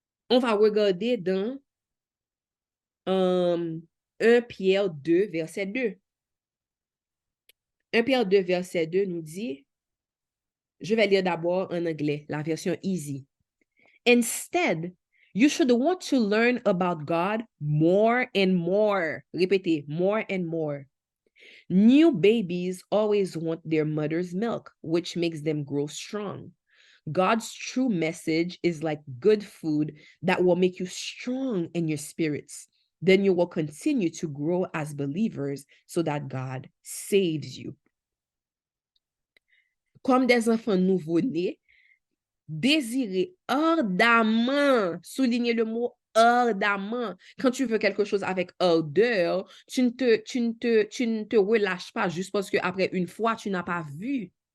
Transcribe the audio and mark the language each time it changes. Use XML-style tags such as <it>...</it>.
<fr>On va regarder dans 1 Pierre 2, verset 2. 1 Pierre 2, verset 2 nous dit, je vais lire d'abord en anglais, la version easy.</fr> <en>Instead, you should want to learn about God more and more.</en> <fr>Répétez,</fr> <en>more and more. New babies always want their mother's milk, which makes them grow strong. God's true message is like good food that will make you strong in your spirits. Then you will continue to grow as believers so that God saves you.</en> <fr>Comme des enfants nouveau-nés, désirez ardemment, soulignez le mot ardemment. Quand tu veux quelque chose avec ardeur, tu ne te relâches pas juste parce qu'après une fois, tu n'as pas vu.</fr>